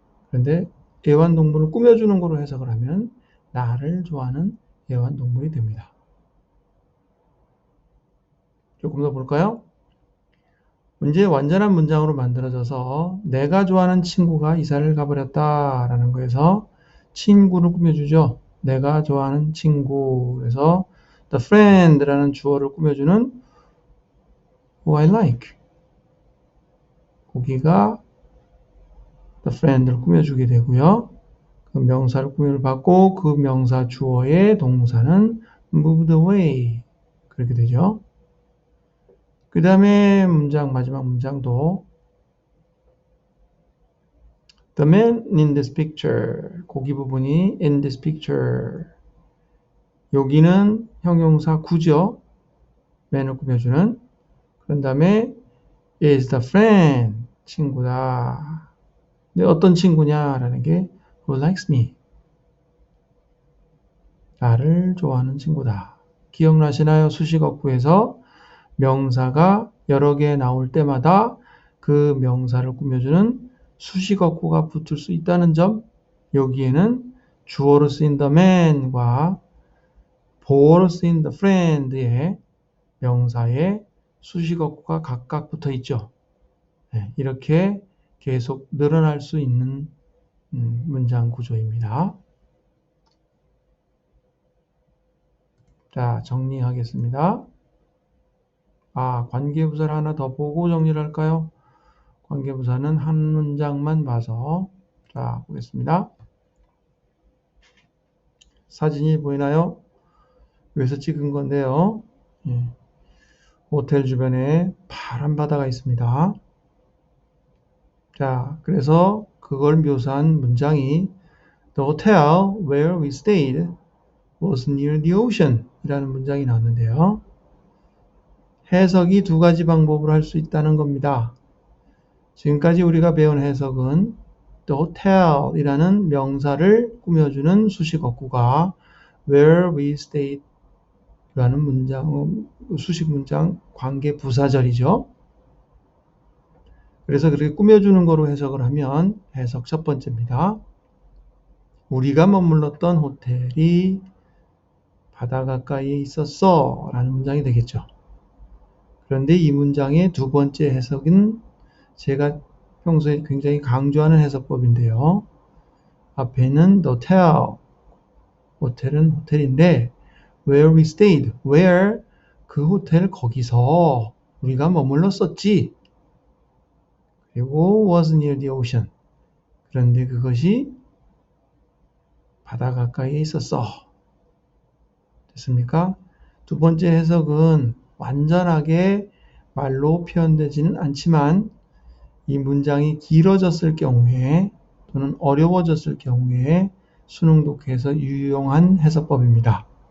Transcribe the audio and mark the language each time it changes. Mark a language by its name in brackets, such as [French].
[Korean] 그런데 애완동물을 꾸며주는 거로 해석을 하면 나를 좋아하는 애완동물이 됩니다. 조금 더 볼까요? 이제 완전한 문장으로 만들어져서 내가 좋아하는 친구가 이사를 가버렸다 라는 거에서 친구를 꾸며주죠. 내가 좋아하는 친구. 그래서 [English] the friend라는 [Korean] 주어를 꾸며주는 [English] who I like. [Korean] 거기가 the friend를 꾸며주게 되고요. 그 명사를 꾸미를 받고 그 명사 주어의 동사는 moved away. 그렇게 되죠. 그 다음에 문장, 마지막 문장도 [English] The man in this picture. [Korean] 거기 부분이 [English] in this picture. [Korean] 여기는 형용사 구죠. man을 꾸며주는. 그런 다음에 [English] is the friend. [Korean] 친구다. 근데 어떤 친구냐라는 게 [English] who likes me. [Korean] 나를 좋아하는 친구다. 기억나시나요? 수식어구에서 명사가 여러 개 나올 때마다 그 명사를 꾸며주는 수식어구가 붙을 수 있다는 점. 여기에는 주어로 쓰인 the man과 보어로 쓰인 the friend의 명사에 수식어구가 각각 붙어 있죠. 네, 이렇게 계속 늘어날 수 있는 문장 구조입니다. 자, 정리하겠습니다. 관계부사를 하나 더 보고 정리를 할까요? 관계부사는 한 문장만 봐서 자, 보겠습니다. 사진이 보이나요? 여기서 찍은 건데요. 호텔 주변에 파란 바다가 있습니다. 자, 그래서 그걸 묘사한 문장이 [English] The hotel where we stayed was near the ocean [Korean] 이라는 문장이 나왔는데요. 해석이 두 가지 방법으로 할 수 있다는 겁니다. 지금까지 우리가 배운 해석은 the hotel 이라는 명사를 꾸며주는 수식어구가 [English] where we stayed [Korean] 라는 문장, 수식 문장 관계 부사절이죠. 그래서 그렇게 꾸며주는 거로 해석을 하면 해석 첫 번째입니다. 우리가 머물렀던 호텔이 바다 가까이에 있었어 라는 문장이 되겠죠. 그런데 이 문장의 두 번째 해석은 제가 평소에 굉장히 강조하는 해석법인데요. 앞에는 the hotel, 호텔은 호텔인데 [English] where we stayed, [Korean] where 그 호텔 거기서 우리가 머물렀었지. 그리고 [English] was near the ocean. [Korean] 그런데 그것이 바다 가까이에 있었어. 됐습니까? 두 번째 해석은 완전하게 말로 표현되지는 않지만 이 문장이 길어졌을 경우에 또는 어려워졌을 경우에 수능 독해에서 유용한 해석법입니다.